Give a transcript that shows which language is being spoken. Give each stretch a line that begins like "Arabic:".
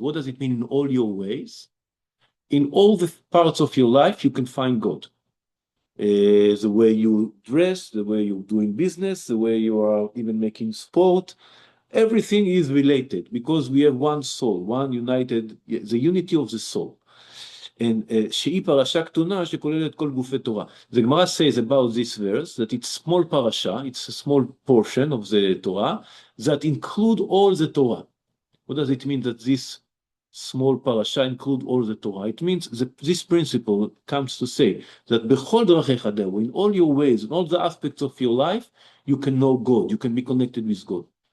English: What does it mean in all your ways? In all the parts of your life, you can find God. The way you dress, the way you're doing business, the way you are even making sport, everything is related because we have one soul, one united, the unity of the soul.
Hebrew: שהיא פרשה כתונה שכוללת כל גופי תורה.
English: The Gemara says about this verse that it's small parasha, it's a small portion of the Torah that include all the Torah. What does it mean that this small parasha include all the Torah? It means that this principle comes to say that
Hebrew: בכל דרכיך דהו,
English: in all your ways, in all the aspects of your life, you can know God, you can be connected with God.